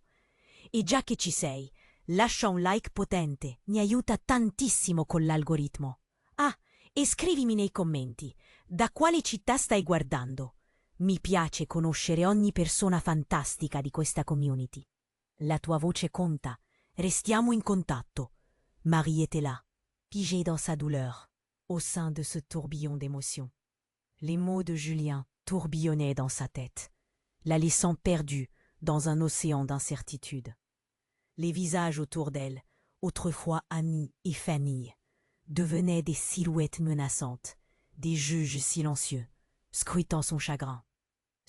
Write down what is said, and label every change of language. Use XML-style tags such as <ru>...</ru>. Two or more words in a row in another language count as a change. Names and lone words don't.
<it>E già che ci sei, lascia un like potente, mi aiuta tantissimo con l'algoritmo. Ah, e scrivimi nei commenti, da quale città stai guardando? Mi piace conoscere ogni persona fantastica di questa community. La tua voce conta, restiamo in contatto.</it> <fr>Marie était là, figée dans sa douleur, au sein de ce tourbillon d'émotions. Les mots de Julien tourbillonnaient dans sa tête, la laissant perdue dans un océan d'incertitude. Les visages autour d'elle, autrefois amis et famille, devenaient des silhouettes menaçantes, des juges silencieux, scrutant son chagrin.</fr>